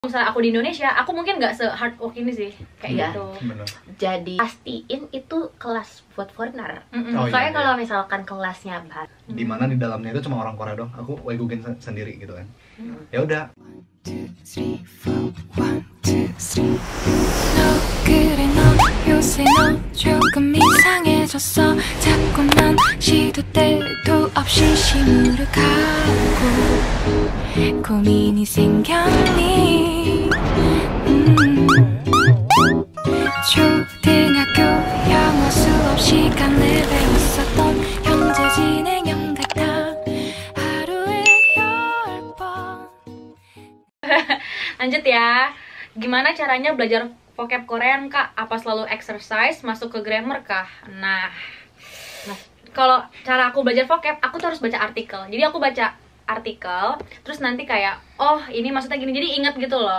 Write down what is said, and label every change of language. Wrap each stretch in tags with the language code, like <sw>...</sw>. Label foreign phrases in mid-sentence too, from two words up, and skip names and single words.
<id>Misalnya aku di Indonesia, aku mungkin nggak se-</id> <en>hard work</en> <id>ini sih, kayak gitu. Bener. Jadi pastiin itu kelas buat foreigner. Oh, Soalnya iya, kalau misalkan kelasnya bahasa di mana di dalamnya itu cuma orang Korea dong. Aku Waigugen sendiri gitu kan. Ya udah.</id> <ko>너 그래 너 요새 너 조금 이상해졌어 자꾸만 시도 때도 없이 시무룩하고 고민이 생겼니 초등학교 영어 수업 시간에 배웠었던 현재 진행형 같아 하루에 10번</ko> <id>Lanjut ya, gimana caranya belajar</id> <en>vocab Korean</en> <id>kak? Apa selalu exercise, masuk ke grammar kah? Nah, kalau cara aku belajar vocab, aku tuh harus baca artikel. Jadi aku baca artikel, terus nanti kayak, oh ini maksudnya gini, jadi ingat gitu loh.</id>